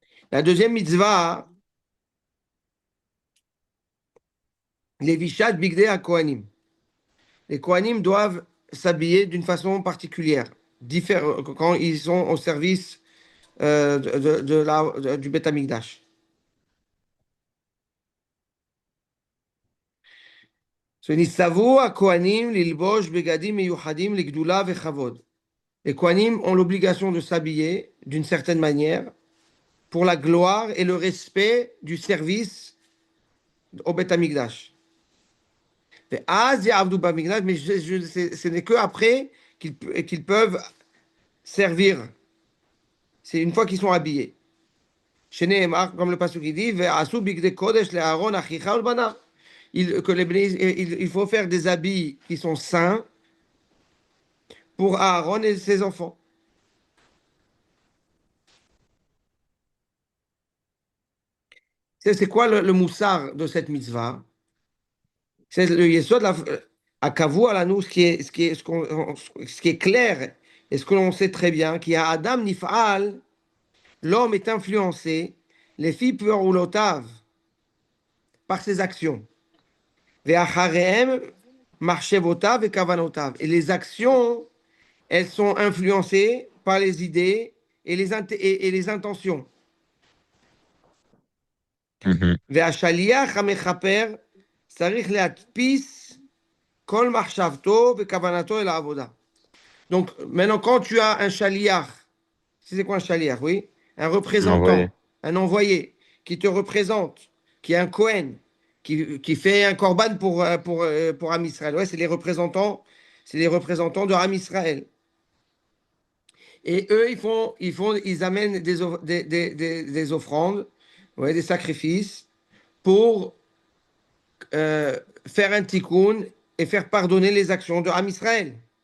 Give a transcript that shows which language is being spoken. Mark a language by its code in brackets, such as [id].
[fr] La deuxième mitzvah, les vishat bigdei à Kohanim. Les Kohanim doivent s'habiller d'une façon particulière, quand ils sont au service du Beth Amikdash. [he] וניצבו הכהנים ללבוש בגדים מיוחדים לגדולה וכבוד. [fr] Les Kohanim ont l'obligation de s'habiller d'une certaine manière pour la gloire et le respect du service au Beth Amikdash. [he] ואז יעבדו במקדש, [fr] mais ce n'est que après qu'ils peuvent servir. C'est une fois qu'ils sont habillés. [he] שנאמר, [fr] comme le pasuk qui dit, [he] ועשו בגדי קודש לאהרון אחיך ולבניו. [fr] Il faut faire des habits qui sont saints pour Aaron et ses enfants. C'est quoi le moussard de cette mitzvah? C'est le yesod, à Kavou, à nous, ce qui est clair et ce que l'on sait très bien, qu'il y a [he] Adam Nif'al, [fr] l'homme est influencé, les filles peuroulotav, par ses actions. [he] Ve'achareem, marchevotav et kavanotav. [fr] Et les actions, elles sont influencées par les idées et les intentions. Mhm. [he] והשליח המכפר צריך להדפיס כל מחשבתו וכוונתו אל העבודה. [fr] Donc, maintenant, quand tu as un shaliach, c'est quoi un shaliach, oui? Un Envoyé. représentant, un envoyé qui te représente, qui est un Kohen, qui fait un korban pour Am Israël. Ouais, c'est les représentants de Am Israël. Et eux, ils amènent des offrandes, ouais, des sacrifices pour faire un tikkun et faire pardonner les actions de Am Israël.